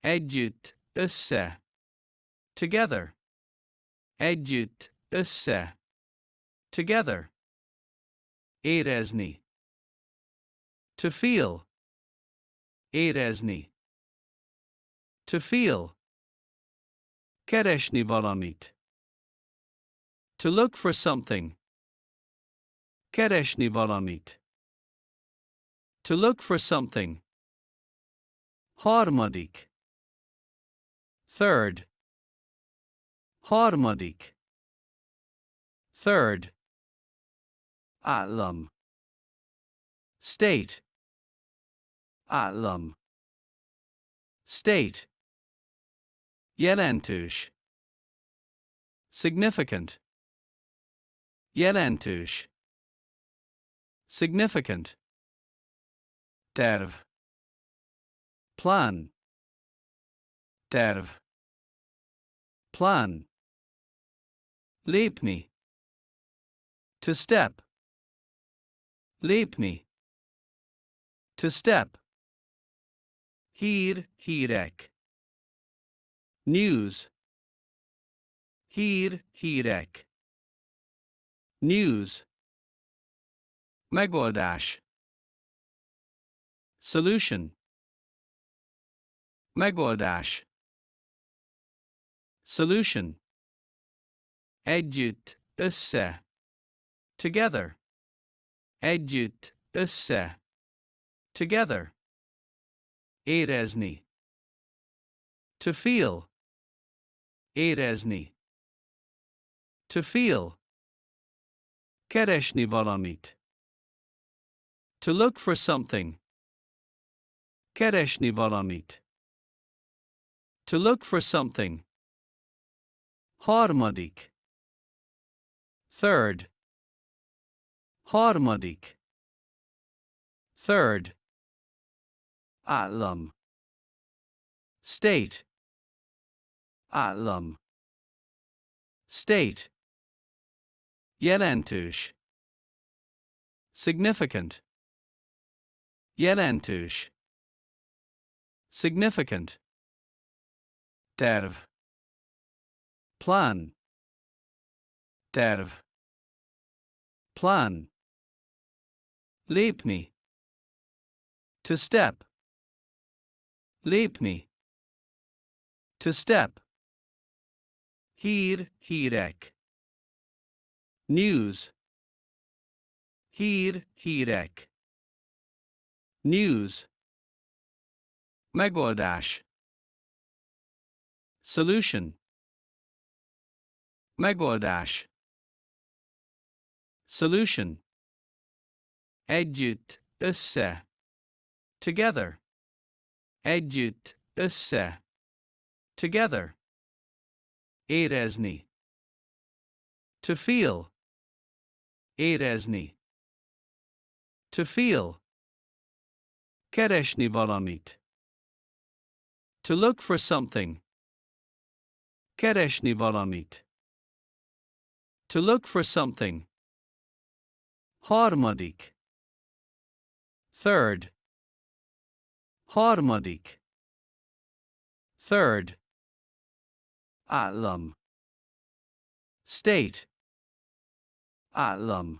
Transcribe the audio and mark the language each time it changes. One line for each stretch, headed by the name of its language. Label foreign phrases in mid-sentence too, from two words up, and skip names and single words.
Hungarian: Együtt, össze. Together. Együtt, össze.
English: Together. Érezni. To feel. Érezni. To feel.
Hungarian: Keresni valamit.
English: To look for something.
Hungarian: Keresni valamit.
English: To look for something.
Hungarian: Harmadik. Third. Harmadik. Third. Állam. State. Állam. State. Jelentős. Significant. Jelentős. Significant. Terv. Plan. Terv. Plan. Lépni.
English: To step. Lépni. To step.
Hungarian: Hír, hírek. News. Hír, hírek. News. Megoldás. Solution. Megoldás. Solution. Együtt, össze. Together. Együtt, össze. Together. Érezni.
English: To feel. Érezni. To feel.
Hungarian: Keresni valamit.
English: To look for something.
Hungarian: Keresni valamit.
English: To look for something.
Hungarian: Harmadik. Third. Harmadik. Third. Állam. State. Állam. State. Jelentős. Significant. Jelentős. Significant. Terv. Plan. Terv. Plan. Lépni.
English: To step. Lépni. To step.
Hungarian: Hír, hírek. News. Hír, hírek. News. Megoldás. Solution. Megoldás. Solution. Együtt, össze. Together. Együtt, össze. Together. Érezni.
English: To feel. Érezni. To feel.
Hungarian: Keresni valamit.
English: To look for something.
Hungarian: Keresni valamit.
English: To look for something.
Hungarian: Harmadik. Third. Harmadik. Third. Állam. State. Állam.